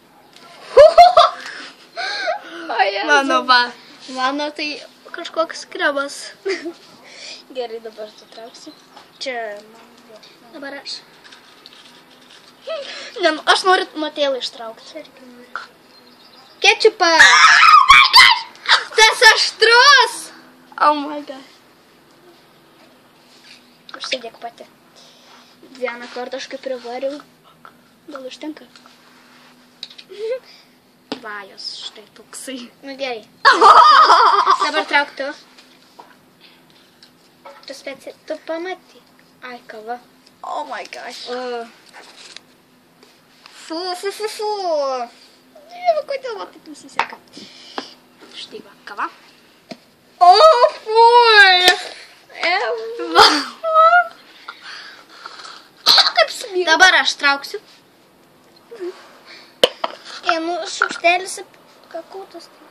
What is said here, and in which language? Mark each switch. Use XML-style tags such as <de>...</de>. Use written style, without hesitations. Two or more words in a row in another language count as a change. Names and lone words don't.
<lt>Mano va. Mano tai kažkoks kremas. Gerai, dabar tu trauksi. Čia man. Dabar aš. Ne, aš noriu nuo tėlą ištraukti. Ketčiupą.</lt> <en>Oh my gosh!</en> <lt>Tas aštrus!</lt> <en>Oh my god.</en> <lt>Užsidėk pati. Vieną kartą aš kaip privariau. Gal užtenka? Va, jos štai toksai. Nu gerai. Dabar trauk tu. Tu pamaty. Ai, kava.</lt> <en>Oh my gosh. Fu.</en> <lt>Kodėl va taip nusiseka? Štai va, kava. Fui. Va. Kaip smyga. Dabar aš trauksiu. Nu, šaukštelis kakutas.</lt>